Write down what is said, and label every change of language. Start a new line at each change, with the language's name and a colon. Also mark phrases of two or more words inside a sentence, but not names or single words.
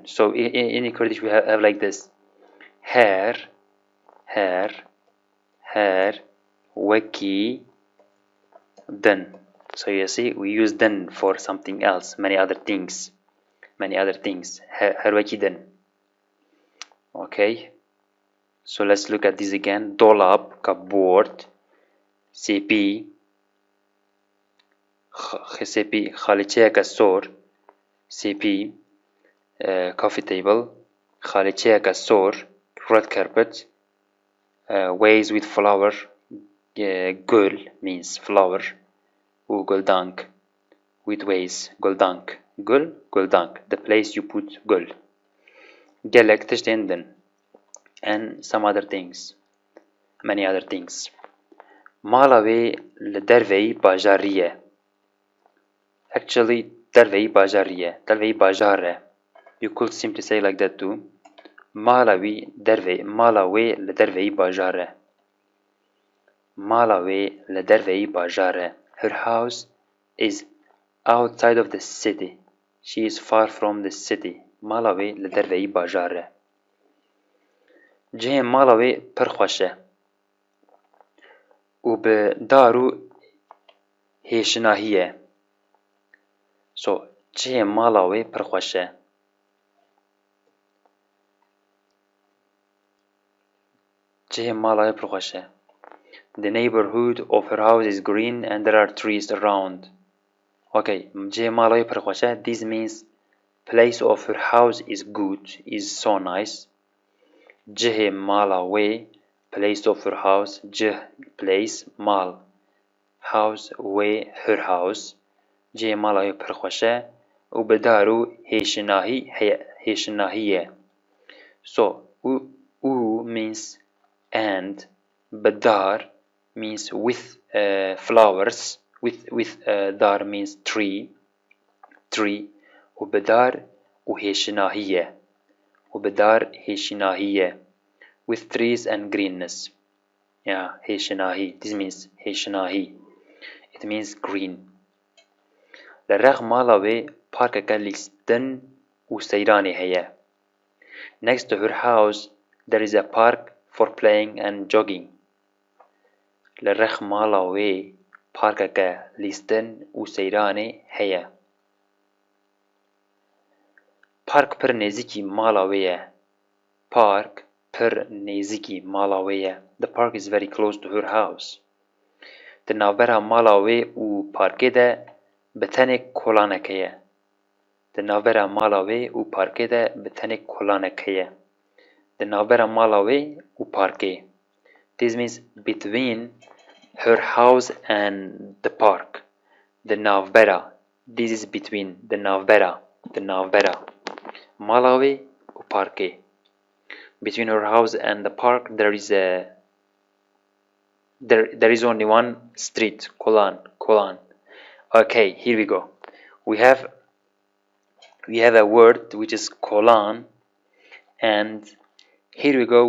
English: So in Kurdish we have like this:
Kurdish: her, her, her, weki, den.
English: So you see, we use den for something else, many other things.
Kurdish: Her weki den. Okay.
English: So let's look at this again. Dolap, cupboard, CP, CP,
Kurdish: خاليچه كسور,
English: CP, coffee table,
Kurdish: خاليچه كسور,
English: red carpet, vase with flower, gul means flower, و guldank with vase, guldank, guldank, the place you put gul.
Kurdish: Gelek tishtinden,
English: and some other things, many other things.
Kurdish: Malawi لدرvey bajariye. Actually, درvey bajariye, درvey bajare.
English: You could simply say like that too.
Kurdish: Malawi لدرvey bajare. Malawi لدرvey bajare.
English: Her house is outside of the city. She is far from the city.
Kurdish: Malawi لدرvey bajare. جه مالاوی پر خوشه و به دارو هیشناهیه. So جه مالاوی پر خوشه. جه مالاوی پر خوشه.
English: The neighborhood of her house is green and there are trees around.
Kurdish: Okay, جه مالاوی پر خوشه.
English: This means place of her house is good, is so nice.
Kurdish: جه مالاوی,
English: place of her house, جه place, mal, house, way, her house.
Kurdish: جه مالاوی پر خوشه و به دارو هیشناهیه.
English: So u means and, بدار means with flowers, with dar means tree,
Kurdish: و بدار و هیشناهیه,
English: with trees and greenness. Yeah, هیشناهی, this means هیشناهی, it means green.
Kurdish: لرغ مالاوی پارکه لیستن و سیرانی هیه.
English: Next to her house there is a park for playing and jogging.
Kurdish: لرغ مالاوی پارکه لیستن و سیرانی هیه. پارک پر نزدیکی مالاویه. Park per نزدیکی مالاویه.
English: The park is very close to her house.
Kurdish: در ناوبره مالاوی و پارکه ده بتنه کلانکیه. در ناوبره مالاوی و پارکه ده بتنه کلانکیه. در ناوبره مالاوی و پارکه.
English: This means between her house and the park. The ناوبره. This is between the ناوبره. The ناوبره.
Kurdish: مالاوی و پارکه.
English: Between her house and the park there is only one street, Kolan. Okay, here we go. We have a word which is Kolan, and here we go.